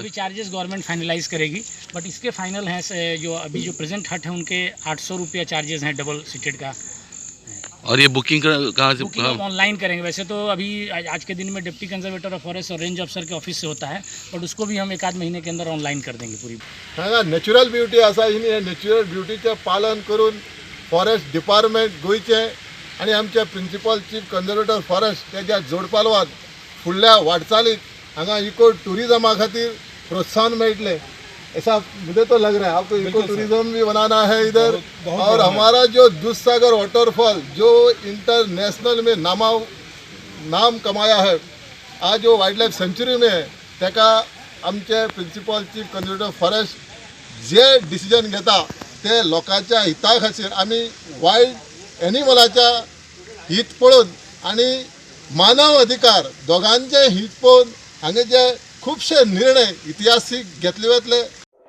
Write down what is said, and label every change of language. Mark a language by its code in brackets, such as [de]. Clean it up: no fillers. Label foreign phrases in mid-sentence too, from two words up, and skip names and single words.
[hi] अभी चार्जेस गवर्नमेंट फाइनलाइज करेगी, बट इसके फाइनल हैं जो अभी जो [en] present hut [hi] है उनके 800 रुपया चार्जेस हैं [en] double seated [hi] का। और ये बुकिंग कहाँ से? बुकिंग हम ऑनलाइन करेंगे। वैसे तो अभी आज के दिन में [en] Deputy Conservator of Forest [hi] और [en] range officer [hi] के ऑफिस से होता है, बट उसको भी हम 1-8 महीने के अंदर ऑनलाइन कर देंगे पूरी। [kok] हांगा [en] natural beauty [kok] आसा, ही [en] natural beautyचें [kok] पालन करून [en] forest department [kok] गोंयचें आनी आमचे [en] Principal Chief Conservator Forest [kok] तेज्या जोडपालवान फुडल्या वाटचालीक हांगा [en] eco tourism [kok] खातीर प्रोत्साहन मेळटलें। [hi] ऐसा मुझे तो लग रहा है, आपको [en] eco tourism [hi] भी बनाना है इधर। और हमारा जो दूधसागर वाटरफॉल जो इंटरनेशनल में नाम कमाया है, आज जो [en] wildlife sanctuary [hi] में है, [kok] तेका आमचे [en] Principal Chief Conservator Forest [kok] जे डिसिजन घेता ते लोकांच्या हिता खातीर आमी [en] wild animalच्या [kok] हित पळोवन आनी मानव अधिकार दोगांचे हित पळोवन हांगे जे खुबशे निर्णय इतिहासीक घेतले वतले।